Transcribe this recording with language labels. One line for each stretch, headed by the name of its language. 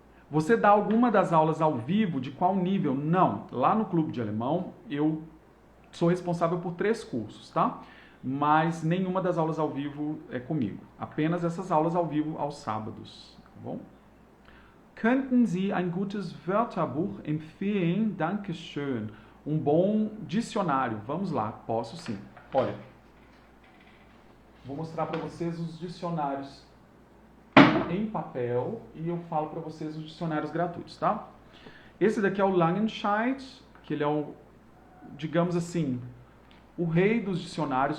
Portuguese: Você dá alguma das aulas ao vivo? De qual nível? Não. Lá no Clube de Alemão, eu sou responsável por 3 cursos, tá? Mas nenhuma das aulas ao vivo é comigo. Apenas essas aulas ao vivo aos sábados, tá bom?
German: Könnten Sie ein gutes Wörterbuch empfehlen? Dankeschön.
Portuguese: Um bom dicionário. Vamos lá, posso sim. Olha, vou mostrar para vocês os dicionários em papel e eu falo para vocês os dicionários gratuitos, tá? Esse daqui é o Langenscheidt, que ele é o, digamos assim, o rei dos dicionários.